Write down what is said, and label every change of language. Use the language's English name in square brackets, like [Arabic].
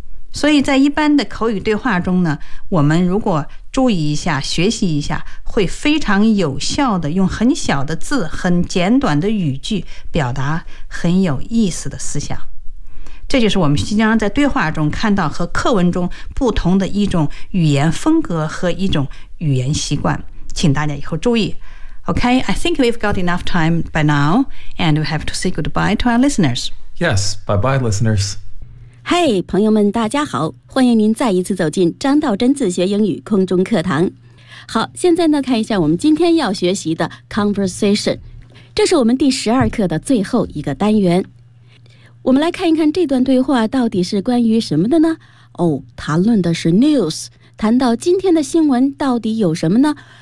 [Chinese] 所以在一般的口语对话中呢，我们如果注意一下学习一下，会非常有效的用很小的字，很简短的语句表达很有意思的思想。这就是我们经常在对话中看到和课文中不同的一种语言风格和一种语言习惯，请大家以后注意。 [English] OK, I think we've got enough time by now, and we have to say goodbye to our listeners. Yes, bye-bye, listeners. [Chinese] Hey, 朋友们大家好，欢迎您再一次走进张道真自学英语空中课堂。好，现在呢看一下我们今天要学习的 conversation， 这是我们第十二课的最后一个单元。我们来看一看这段对话到底是关于什么的呢？哦，谈论的是 news， 谈到今天的新闻到底有什么呢？